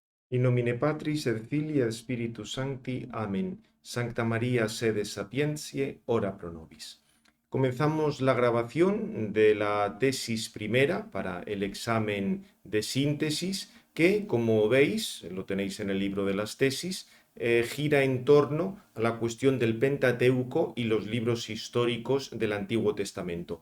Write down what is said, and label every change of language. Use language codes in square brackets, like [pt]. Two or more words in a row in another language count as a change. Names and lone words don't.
[la] In nomine Patris et Filii et Spiritus Sancti. Amén. Sancta María, sede sapientiae, ora pro nobis. [es] Comenzamos la grabación de la tesis primera para el examen de síntesis que, como veis, lo tenéis en el libro de las tesis, gira en torno a la cuestión del Pentateuco y los libros históricos del Antiguo Testamento.